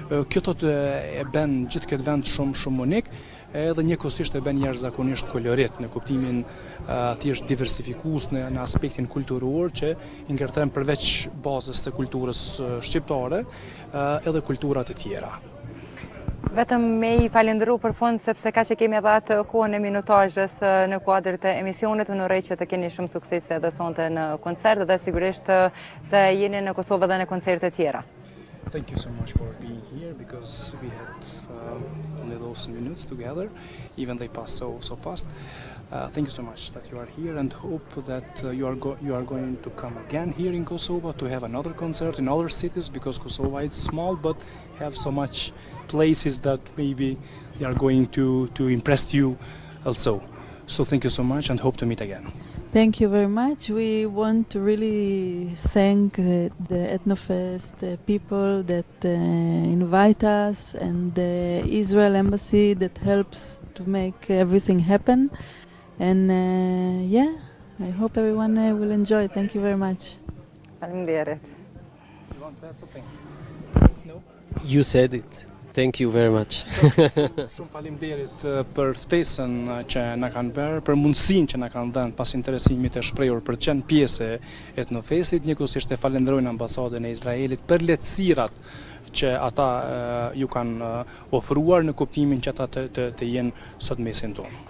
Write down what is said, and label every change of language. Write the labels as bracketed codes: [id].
[sq] Kjo thotë e bën gjithë këtë vend shumë unik. Edhe njëkohësisht e bën jashtëzakonisht kolorit në kuptimin thjesht diversifikues në aspektin kulturor që I ngërthen përveç bazës së kulturës shqiptare edhe kultura të tjera. Vetëm me I falenderu për fund sepse ka që kemi edhe atë kohën e minutazhës në kuadër të emisionit, unë uroj që të keni shumë suksese edhe sonte në koncert dhe sigurisht të jeni në Kosovë dhe në koncerte tjera. [en] Thank you so much for being here because we had only those minutes together, even they passed so fast. Thank you so much that you are here and hope that you are going to come again here in Kosovo to have another concert in other cities because Kosovo is small but have so much places that maybe they are going to impress you also. So thank you so much and hope to meet again. Thank you very much. We want to really thank the Etnofest people that invite us and the Israel Embassy that helps to make everything happen. And I hope everyone will enjoy. Thank you very much. [sq] Faleminderit. [en] You want to add something? No? You said it. Thank you very much. [sq] Shumë faleminderit për ftesën që na kanë bërë, për mundësinë që na kanë dhënë pas interesimit të shprehur për të qenë pjesë e Etnofestit. Njëkohësisht e falenderojnë ambasadën e Izraelit për lehtësirat që ata ju kanë ofruar në kuptimin që ata të jenë sot mesin tonë.